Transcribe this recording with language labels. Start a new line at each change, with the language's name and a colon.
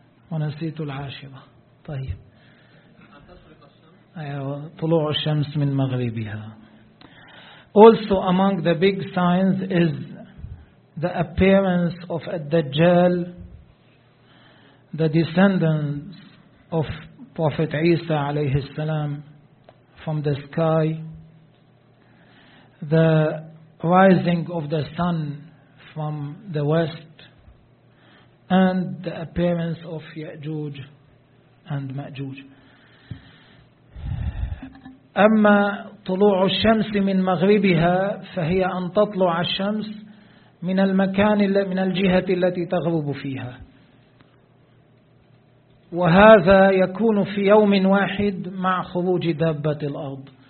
Arabic: ونسيت العاشرة. طيب, طلوع الشمس من مغربها.
English: Also among the big signs is the appearance of الدجال, the descendants of Prophet عيسى
Arabic: عليه السلام
English: from the sky, the rising of the sun from the west, and the appearance of يأجوج and مأجوج.
Arabic: أما طلوع الشمس من مغربها فهي أن تطلع الشمس من المكان, من الجهة التي تغرب فيها, وهذا يكون في يوم واحد مع خروج دابة الأرض.